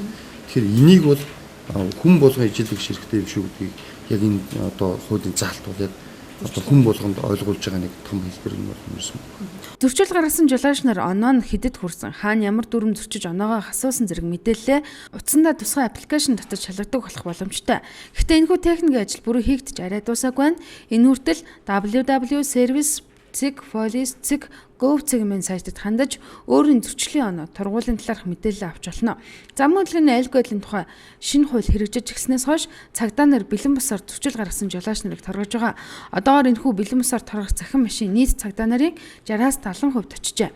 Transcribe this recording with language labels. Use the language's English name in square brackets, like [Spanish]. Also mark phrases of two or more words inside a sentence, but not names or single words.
[Mongolian] Тэгэхээр энийг бол хүн болгон ижилдэг ширхтэй юм шүү гэдгийг яг энэ одоо хуулийн заалт бол яг одоо хүн болгонд ойлгуулж байгаа нэг том хэлбэр юм байна. Зөрчил гаргасан жолооч нар оноо нь хэдэд хүрсэн, хаана ямар дүрм зөрчиж оноогоо хасуулсан зэрэг мэдээлэлээ утсандаа тусгай аппликейшн татаж шалгадаг болох боломжтой. Гэхдээ энэхүү техникийн ажил бүрэн хийгдэж арай дуусаагүй байна. Энэ хүртэл www.service.police.gov.cg-ийн сайтад хандаж өөрийн зөрчлийн оноо торгуулийн талаарх мэдээлэл авч болно. Замын хөдөлгөөний аюулгүй байдлын тухай шинэ хууль хэрэгжиж эхлснээс хойш цагдаа нар бэлэн бусаар зөрчил гаргасан жолооч нарыг торгож байгаа. Одоогоор энэхүү бэлэн бусаар торгох захин машин нийт цагдаа нарын 60-70% очжээ.